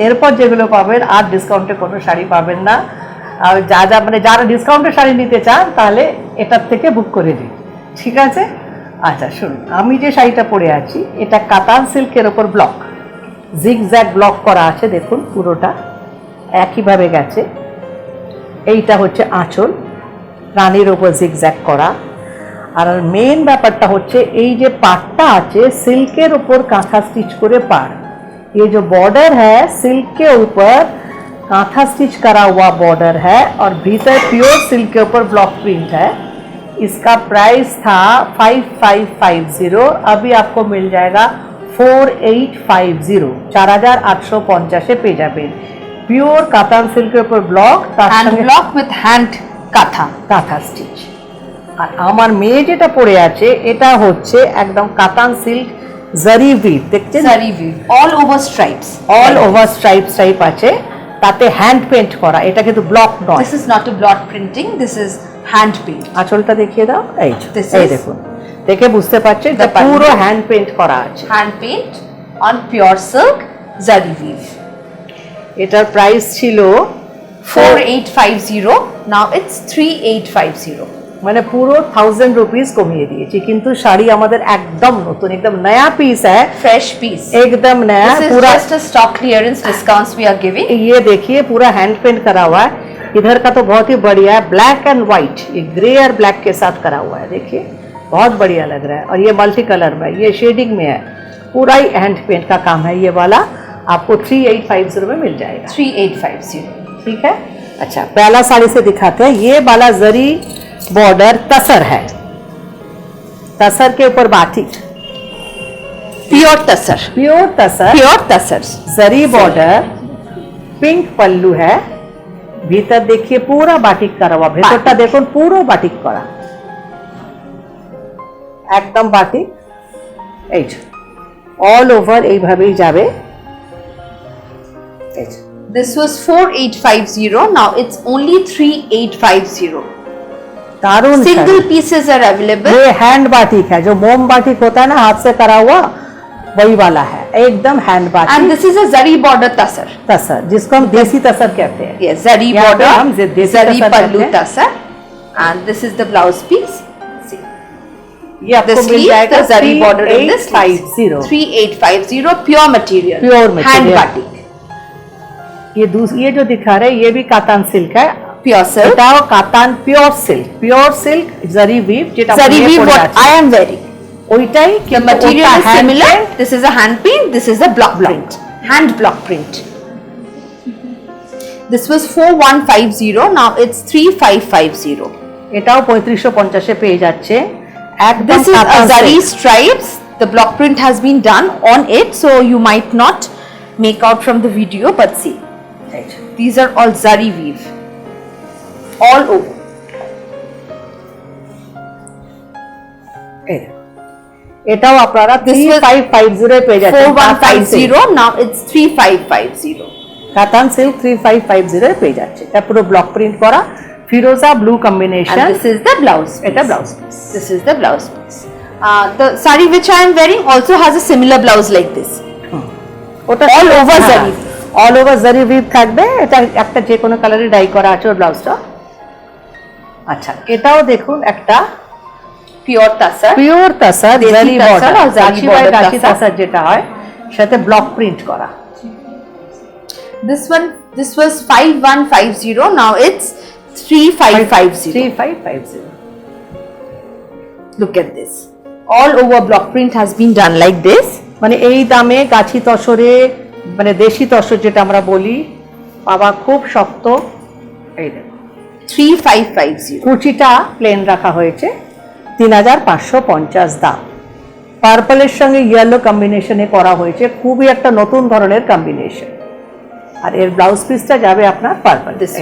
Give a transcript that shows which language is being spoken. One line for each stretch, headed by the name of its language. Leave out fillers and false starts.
Bangla: এরপর যেগুলো পাবেন আর ডিসকাউন্টে কোনো শাড়ি পাবেন না। আর যারা ডিসকাউন্টের শাড়ি নিতে চান তাহলে এটার থেকে বুক করে দিন, ঠিক আছে? আচ্ছা শুনুন, আমি যে শাড়িটা পরে আছি এটা কাতান সিল্কের ওপর ব্লক, জিগজ্যাগ ব্লক করা আছে, দেখুন পুরোটা একইভাবে গেছে। এইটা হচ্ছে আঁচল, রানীর ওপর জিগজ্যাগ করা। আর মেন ব্যাপারটা হচ্ছে এই যে পাড়টা আছে
Hindi: सिल्क ऊपर कांथा स्टिच करे पाड़, ये जो बॉर्डर है सिल्क के ऊपर कांथा स्टिच करा हुआ बॉर्डर है और भीतर प्योर सिल्क के ऊपर ब्लॉक प्रिंट है। इसका प्राइस था 5550, अभी आपको मिल जाएगा 4850, 4850 पे जाबे। प्योर कातान सिल्क के ऊपर block, block with hand काथा stitch.
Bangla: আর আমার মেয়ে যেটা পরে আছে এটা হচ্ছে একদম কাতান সিল্ক জারি উইভ, দেখছেন?
English: zari weave all over stripes
Bangla: type আছে, তাতে হ্যান্ড পেইন্ট করা। এটা কিন্তু ব্লক নয়।
English: This is not a block printing, this is hand paint.
Bangla: আঁচলটা দেখিয়ে দাও। এই দেখুন, দেখে বুঝতে পারছেন এটা পুরো হ্যান্ড পেইন্ট করা আছে।
English: Hand paint on pure silk zari weave.
Bangla: এটার প্রাইস ছিল
English: 4850, now it's 3850।
Bangla: মানে পুরো 1000 रुपीस কমিয়ে দিয়েছি, কিন্তু শাড়ি আমাদের একদম নতুন,
Hindi: एकदम नया पीस है, फ्रेश पीस, एकदम नया।
English: पूरा just a stock clearance discounts we are giving.
Hindi: ये देखिए पूरा हैंड पेंट करा हुआ है। इधर का तो बहुत ही बढ़िया है, ब्लैक एंड व्हाइट, ये ग्रे और ब्लैक के साथ करा हुआ है, देखिए बहुत बढ़िया लग रहा है। और ये मल्टी कलर में, ये शेडिंग में है, पूरा ही हैंड पेंट का काम है। ये वाला आपको 3850 में मिल जाएगा। 3850, ठीक है। अच्छा, पहला साड़ी से दिखाते हैं। ये वाला जरी बॉर्डर तसर है, तसर के ऊपर बाटिक, प्योर तसर जरी बॉर्डर, पिंक पल्लू है, भीतर देखिए पूरा बाटिक करा हुआ।
Bangla: भीतरটা দেখুন পুরো বাটিক করা, একদম বাটিক। এই অল ওভার এইভাবেই যাবে।
English: This was 4850, now it's only 3850।
Bangla: दारुण
English: Single pieces are available.
Hindi: ये हैंड बाटिक है, जो मोम बाटिक होता है ना हाथ से करा हुआ, वही वाला है, एकदम hand batik.
English: and this is a zari border
Hindi: तसर जिसको हम देसी तसर कहते हैं।
English: Yes, zari border, हम zari pallu tussar. And this is the blouse piece.
Hindi: ये आपको मिल जाएगा
English: Zari border in this 3850 pure material, hand batik.
Hindi: ये जो दिखा रहे हैं ये भी कातान सिल्क है,
English: Pure silk.
Bangla: এটাও কাতান পিওর সিল্ক জারি উইভ, যেটা
English: zari weave what I am wearing,
Bangla: ওইটাই।
English: the material is similar, this is a hand paint, this is a block print, hand block print। this was 4150, now it's 3550।
Bangla: এটাও 3550 এ পেয়ে যাচ্ছে একদম।
English: this is a zari stripes, the block print has been done on it, so you might not make out from the video, but see, these are all zari weave all over।
Bangla: এটাও আপনারা 3550 এ পেয়ে যাচ্ছেন।
English: 4150, now it's 3550।
Bangla: কাতান silk 3550 এ পেয়ে যাচ্ছে। এটা পুরো block print করা, ফিরোজা blue combination.
English: and this is the blouse,
Bangla: এটা blouse piece.
English: this is the blouse piece। the saree which I am wearing also has a similar blouse like this,
Bangla: ওটা
English: all over zari,
Bangla: all over জারি we've থাকবে। এটা একটা যে কোনো কালারে die করা আছে ওর ব্লাউজটা। আচ্ছা, এটাও দেখুন একটা
English: pure tasar,
Bangla: জারি বর্ডার,
English: zari border
Bangla: তাসার যেটা হয় সাথে ব্লক প্রিন্ট করা।
English: this was 5150, now it's 3550। 3550। look at this, all over block print has been done like this।
Bangla: মানে এই দামে গাছি তসরে, মানে দেশি তসর যেটা আমরা বলি, পাওয়া খুব শক্ত। এই দেখুন 3550। কুচিটা প্লেন রাখা হয়েছে, 3550 দাম। পার্পলের সঙ্গে ইয়েলো কম্বিনেশনে করা হয়েছে, খুবই একটা নতুন ধরনের কম্বিনেশন। আর এর ব্লাউজ পিসটা যাবে আপনার পার্পল।